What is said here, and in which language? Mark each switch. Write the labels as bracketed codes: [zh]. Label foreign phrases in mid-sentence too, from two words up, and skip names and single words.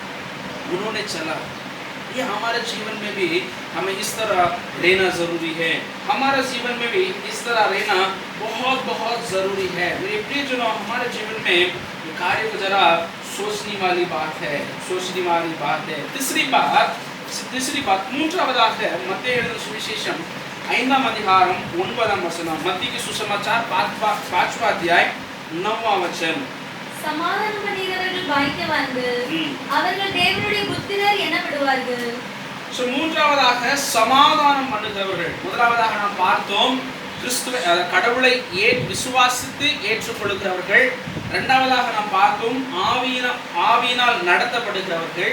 [hi] ये हमारे जीवन में भी हमें इस तरह रहना जरूरी है। हमारे जीवन में भी इस तरह रहना बहुत बहुत जरूरी है। मेरे प्रियजनों, हमारे जीवन में कार्य को जरा सोचने वाली बात है। तीसरी बात [ta] மூன்றாவதாக மத்தேயு எழுதின சுவிசேஷம் 5ஆம் அதிகாரம் 9ஆம் வசனம், [hi] मत्ती की सुसमाचार 5वां अध्याय 9वां वचन। [ta] சமாதானம் பண்ணுகிறவர்கள் பாக்கியவான்கள், அவர்கள் தேவனுடைய புத்திரர் எனப்படுவார்கள். மூன்றாவதாக சமாதானம் பண்ணுகிறவர்கள். முதலாவதாக நாம் பார்த்தோம் கிறிஸ்துவை, கடவுளை விசுவாசித்து ஏற்றுக்கொள்கிறவர்கள். இரண்டாவதாக நாம் பார்த்தோம் ஆவியினால் நடத்தப்படுகிறவர்கள்.